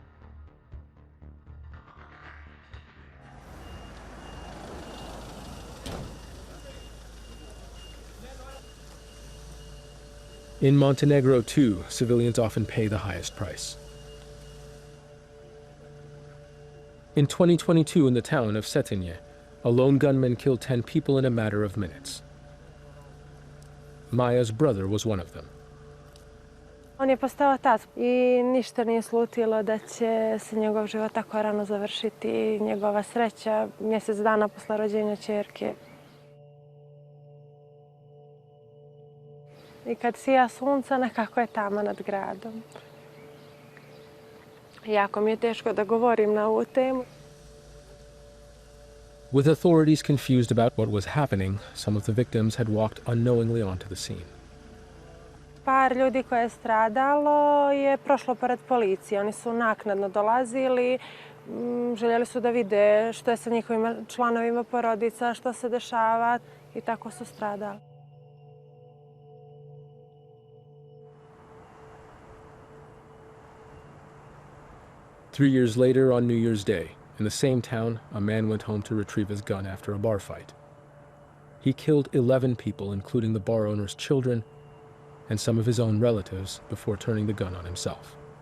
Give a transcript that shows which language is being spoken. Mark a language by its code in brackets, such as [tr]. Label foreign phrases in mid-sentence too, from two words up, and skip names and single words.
[en] In Montenegro, too, civilians often pay the highest price. In 2022, in the town of Cetinje, a lone gunman killed 10 people in a matter of minutes. Maya's brother was one of them. [sr] On je postao otac I ništa nije slutilo da će se njegov život tako rano završiti. Njegova sreća mjesec dana posle rođenja ćerke. I kad sija sunca, nekako je tama nad gradom. Jako mi je teško da govorim na ovu temu. [en] With authorities confused about what was happening, some of the victims had walked unknowingly onto the scene. [sr] Par ljudi koje je stradalo je prošlo pored policije. Oni su naknadno dolazili, željeli su da vide što je sa njihovim članovima porodica, što se dešava I tako su stradali. [en] Three years later, on New Year's Day, in the same town, a man went home to retrieve his gun after a bar fight. He killed 11 people, including the bar owner's children and some of his own relatives, before turning the gun on himself.